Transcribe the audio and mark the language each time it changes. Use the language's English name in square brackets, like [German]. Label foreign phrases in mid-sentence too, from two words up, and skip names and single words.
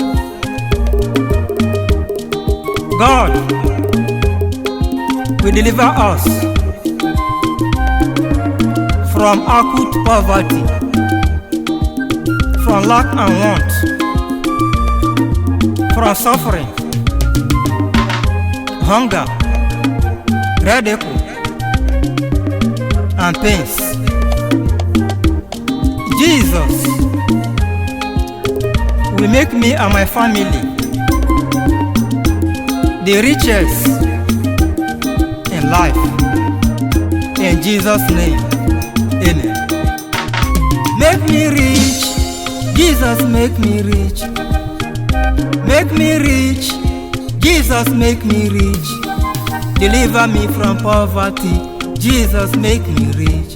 [English] God will deliver us from acute poverty, from lack and want, from suffering, hunger, ridicule, and pains. Jesus will make me and my family the richest in life. In Jesus' name, amen. Make me rich, Jesus, make me rich. Make me rich, Jesus, make me rich. Deliver me from poverty, Jesus, make me rich.